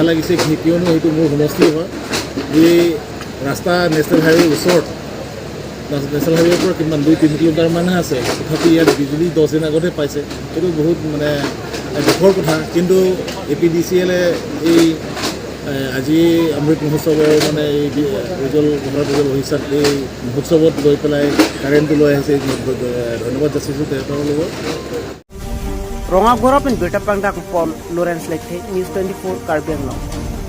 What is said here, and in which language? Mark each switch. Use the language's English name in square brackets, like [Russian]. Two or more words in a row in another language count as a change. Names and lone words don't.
[Assamese] লাগিছে কিয়নো সেইটো মোৰ সমষ্টি হয় এই ৰাস্তা [English] national highway [Assamese] ওচৰত [English] national highway [Assamese] পৰা কিমান 2-3 কিলোমিটাৰ মানহে আছে তথাপি ইয়াত বিজুলী 10 দিন আগতে পাইছে এইটো বহুত মানে দুখৰ কথা কিন্তু APDCLে এই আজি অমৃত মহোৎসৱৰ মানে এই উজ্জ্বল ভাৰত উজ্জ্বল ভৱিষ্যত এই মহোৎসৱত গৈ পেলাই কাৰেণ্টটো লৈ আহিছে ধন্যবাদ যাচিছোঁ তেখেতৰ লগত [Karbi] Ronga Gorop in Beta Pangdak Pon Lawrence Lake News 24 Karbiang Long